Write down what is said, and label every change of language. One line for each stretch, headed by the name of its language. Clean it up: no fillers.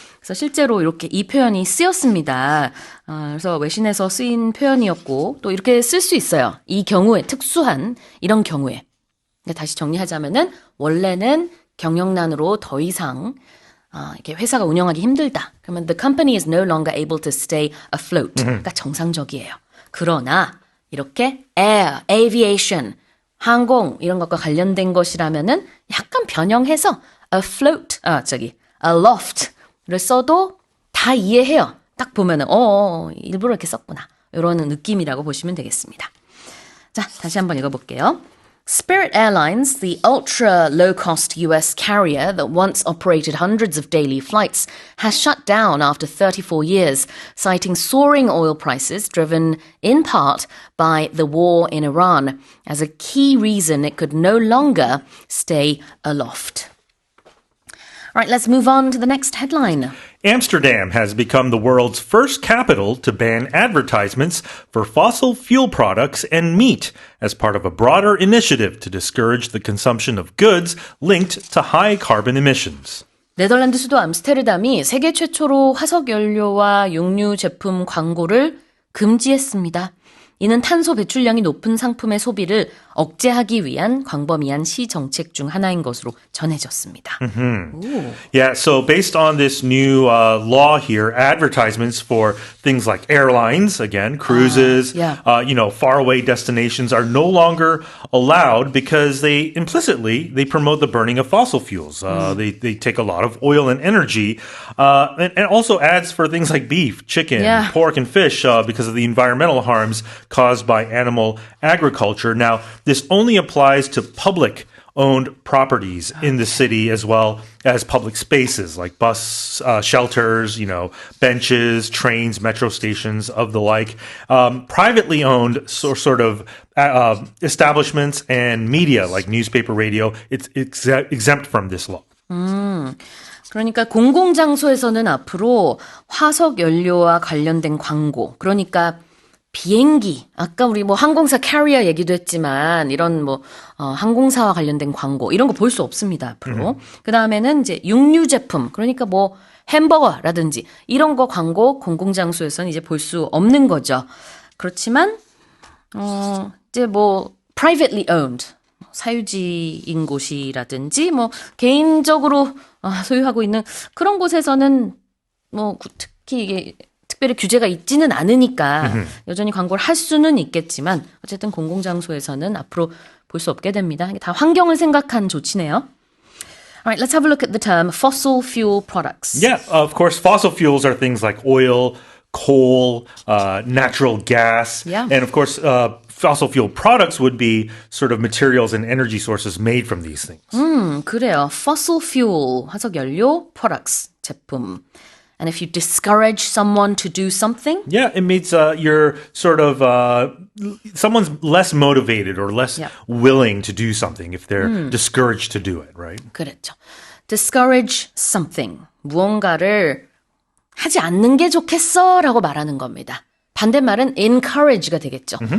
Korean: 그래서 실제로 이렇게 이 표현이 쓰였습니다. 그래서 외신에서 쓰인 표현이었고 또 이렇게 쓸 수 있어요. 이 경우에 특수한 이런 경우에. 다시 정리하자면은 원래는 경영난으로 더 이상 이렇게 회사가 운영하기 힘들다. 그러면
English: the company is no longer able to stay afloat.
Korean: 그러니까 정상적이에요. 그러나 이렇게 air, aviation, 항공 이런 것과 관련된 것이라면은 약간 변형해서 afloat, aloft를 써도 다 이해해요. 딱 보면은 일부러 이렇게 썼구나. 이런 느낌이라고 보시면 되겠습니다. 자, 다시 한번 읽어볼게요.
English: Spirit Airlines, the ultra low-cost US carrier that once operated hundreds of daily flights, has shut down after 34 years, citing soaring oil prices driven in part by the war in Iran as a key reason it could no longer stay aloft. All right, let's move on to the next headline. Amsterdam has become the world's first capital to ban advertisements for fossil fuel products and meat as part of a broader initiative to discourage the consumption of goods linked to high carbon emissions.
Korean: 네덜란드 수도 암스테르담이 세계 최초로 화석 연료와 육류 제품 광고를 금지했습니다. 이는 탄소 배출량이 높은 상품의 소비를 억제하기 위한 광범위한 시 정책 중 하나인 것으로 전해졌습니다.
English: Yeah, so based on this new law here, advertisements for things like airlines, again, cruises, faraway destinations are no longer allowed because they promote the burning of fossil fuels. They take a lot of oil and energy, and also ads for things like beef, chicken, pork, and fish because of the environmental harms caused by animal agriculture. Now, this only applies to public-owned properties in the city as well as public spaces like bus shelters, benches, trains, metro stations, of the like. Privately owned sort of establishments and media like newspaper, radio, it's exempt from this law.
Korean: 그러니까 공공장소에서는 앞으로 화석 연료와 관련된 광고, 그러니까 비행기, 아까 우리 항공사 캐리어 얘기도 했지만 이런 항공사와 관련된 광고 이런 거 볼 수 없습니다, 앞으로. 그다음에는 이제 육류 제품, 그러니까 햄버거라든지 이런 거 광고 공공장소에서는 이제 볼 수 없는 거죠. 그렇지만 이제 privately owned 사유지인 곳이라든지 개인적으로 소유하고 있는 그런 곳에서는 특히 이게 특별히 규제가 있지는 않으니까 여전히 광고를 할 수는 있겠지만 어쨌든 공공장소에서는 앞으로 볼 수 없게 됩니다. 다 환경을 생각한 조치네요.
English: All right, let's have a look at the term fossil fuel products. Yeah, of course, fossil fuels are things like oil, coal, natural gas, and of course, fossil fuel products would be sort of materials and energy sources made from these things.
Korean: 그래요. Fossil fuel, 화석 연료, products, 제품.
English: And if you discourage someone to do something? Yeah, it means you're sort of, someone's less motivated or less willing to do something if they're discouraged to do it, right?
Korean: 그렇죠. Discourage something. 무언가를 하지 않는 게 좋겠어 라고 말하는 겁니다. 반대말은 encourage가 되겠죠.